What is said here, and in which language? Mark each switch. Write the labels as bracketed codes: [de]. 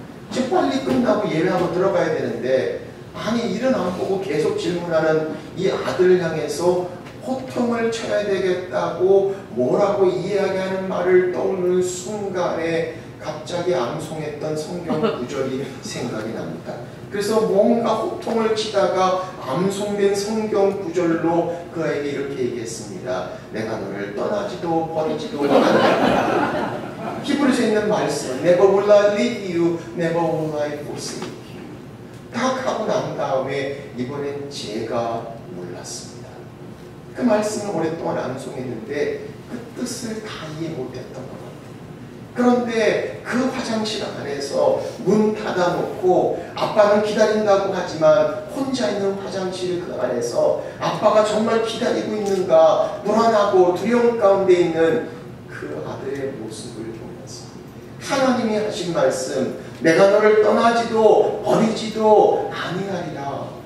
[ko] 지금 빨리 끝나고 예배하고 들어가야 되는데 아니 일은 안 보고 계속 질문하는 이 아들을 향해서 호통을 쳐야 되겠다고 뭐라고 이야기하는 말을 떠오르는 순간에 갑자기 암송했던 성경 구절이 생각이 납니다. 그래서 뭔가 호통을 치다가 암송된 성경 구절로 그에게 이렇게 얘기했습니다. 내가 너를 떠나지도 버리지도 않는다. 히브리서에 있는 말씀 [en] Never will I leave you, never will I forsake you. [ko] 딱 하고 난 다음에 이번엔 제가 몰랐습니다. 그 말씀을 오랫동안 암송했는데 그 뜻을 다 이해 못했던 것. 그런데 그 화장실 안에서 문 닫아놓고 아빠는 기다린다고 하지만 혼자 있는 화장실 그 안에서 아빠가 정말 기다리고 있는가 불안하고 두려움 가운데 있는 그 아들의 모습을 보면서 하나님이 하신 말씀 내가 너를 떠나지도 버리지도 아니하리라.